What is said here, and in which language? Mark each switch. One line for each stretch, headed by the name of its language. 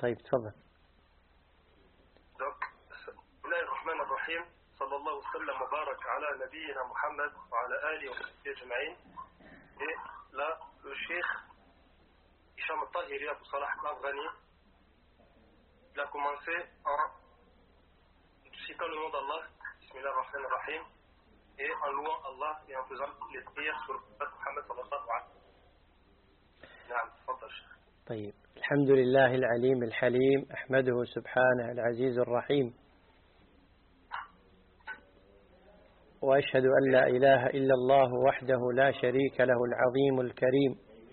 Arabic: طيب تفضل. بسم الله الرحمن الرحيم، صلى الله وسلم وبارك على نبينا محمد وعلى آله وصحبه أجمعين. لا الشيخ هشام الطاهري أبو صلاح الأفغاني.
French: Il a commencé en citant le nom d'Allah, bismillah ar-Rahman ar-Rahim, et en louant Allah et en faisant les prières sur le prophète Mohammed sallallahu alayhi wa sallam.
Arabic: طيب الحمد لله العليم الحليم أحمده سبحانه العزيز الرحيم وأشهد أن لا إله إلا الله وحده لا شريك له العظيم الكريم.